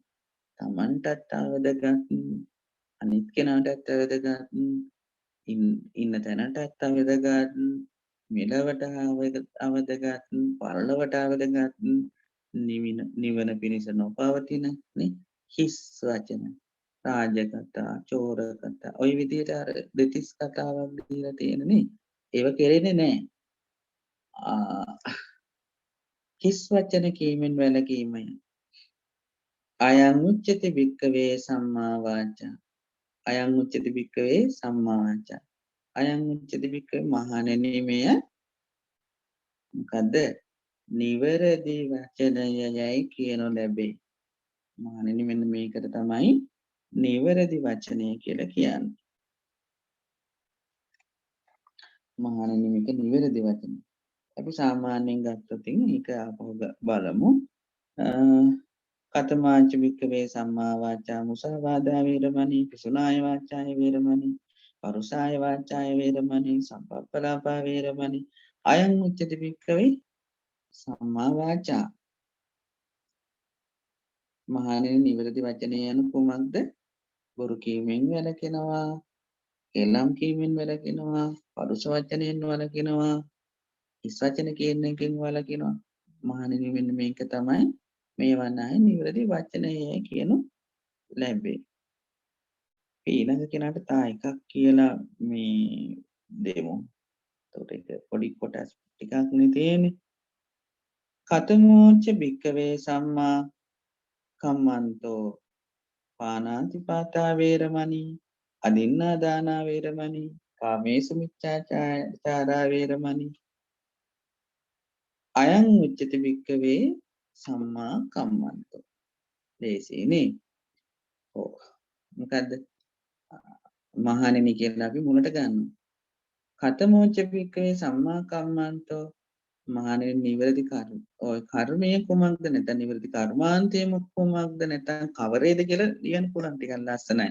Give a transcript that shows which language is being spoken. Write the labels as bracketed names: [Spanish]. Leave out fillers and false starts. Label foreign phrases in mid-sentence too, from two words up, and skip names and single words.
[Sinhala] තමන්ටත් අවදගත් අනිත් කෙනාටත් අවදගත් ඉන්න තැනටත් අවදගත් මෙලවට අවදගත් පරලොවට අවදගත් නිවන පිණිස නොපවතින හිස් වචන රාජකතා චෝර කතා ඔය විදිහට අර දෙතිස් කතාවක් දීලා තියෙනනේ ඒව කෙරෙන්නේ නැහැ. හිස් වචන කීමෙන් වැළකීමයි. [Pali] අයං උච්චති භික්ඛවේ සම්මා වාචා. අයං උච්චති භික්ඛවේ සම්මා වාචා. අයං උච්චති භික්ඛවේ [Sinhala] මහණෙනි මෙය මොකද්ද? නිවැරදි වචනයයි කියනු ලැබේ. මහණෙනි මෙන්න මේකට තමයි නිවැරදි වචනය කියලා කියන්නේ. මහණෙනි මේක නිවැරදි වචනය. අපි සාමාන්‍යයෙන් ගත්තොත් මේක ආපහු බලමු. [Pali] කතමාච භික්ඛවේ සම්මා වාචා මුසාවාදා වේරමණී පිසුනාය වාචාය වේරමණී පරුසාය වාචාය වේරමණී සම්පප්පලාපා වේරමණී අයං උච්චති භික්ඛවේ සම්මා වාචා. [Sinhala] මහණෙනි නිවැරදි වචනය යනු කුමක්ද? බොරු කීමෙන් වැළකෙනවා, එලම් කීමෙන් වැළකෙනවා, පරුෂ වචනයෙන් වැළකෙනවා, හිස් වචන කියන එකෙන් වැළකෙනවා. මහණෙනි මෙන්න මේක තමයි මේ වනාහි නිවැරදි වචනය කියනු ලැබේ. ඊළඟ කෙනාට තා එකක් කියලා මේ දෙමු. එතකොට ඒක පොඩි කොටස් ටිකක් නේ තියෙන්නේ. [Pali] කතමෝච භික්කවේ සම්මා කම්මන්තෝ පානාතිපාතා වේරමණී අදින්නා දානා වේරමණී කාමේසු මිච්ඡාචාරා වේරමණී අයං උච්චති භික්කවේ සම්මා කම්මන්තෝ. [Sinhala] දේශේනේ. ඔව්. මොකද්ද? මහණෙනි කියලා අපි මුලට ගන්නවා. [Pali] කතමෝච භික්කවේ සම්මා කම්මන්තෝ [Sinhala] මහණෙනි නිවැරදි කර්ම. ඔය කර්මය කුමක්ද නැත්නම් නිවැරදි කර්මාන්තය කුමක්ද නැත්නම් කවරේද කියලා ලියන්න පුළුවන් ටිකක් ලස්සනයි.